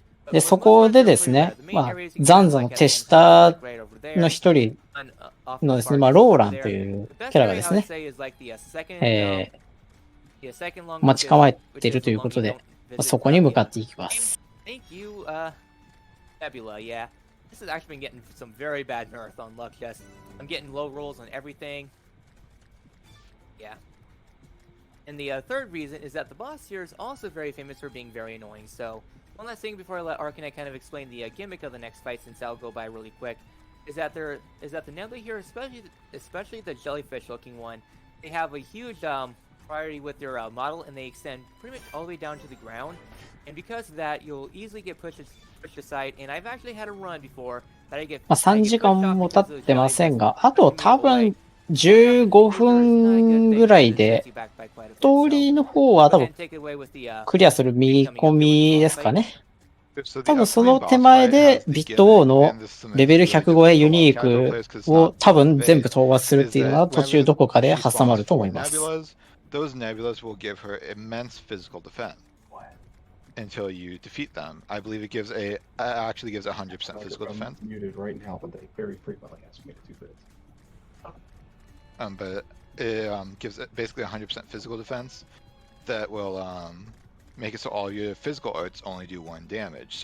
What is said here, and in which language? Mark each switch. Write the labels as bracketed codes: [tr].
[ja] で、そこでですね、残々の手下の一人のですね、ローランというキャラがですね、待ち構えているということで、そこに向かっていきます。 [en] Thank you, Nebula, yeah. This has actually been getting some very bad marathon luck, just I'm getting low rolls on everything. Yeah. And the third reason is that the boss here is also very famous for being very annoying, so one last thing before I let Arcanite kind of explain the gimmick of the next fight, since I'll go by really quick, is that the Nebula here, especially the jellyfish-looking one, they have a huge priority with their model, and they extend pretty much all the way down to the ground. And because of that, you'll easily get pushed aside. And I've actually had a run before that I get. [ja] 3時間も経ってませんが、あと多分15分ぐらいで、ストーリーの方は多分クリアする見込みですかね。多分その手前でビット王のレベル100超えユニークを多分全部討伐するっていうのは途中どこかで挟まると思います。 [en] Those nebulas will give her immense physical defense until you defeat them. I believe it actually gives 100% physical defense. Muted right now, but they very frequently ask me to do this. But it gives basically 100% physical defense that will make it so all your physical arts only do 1 damage.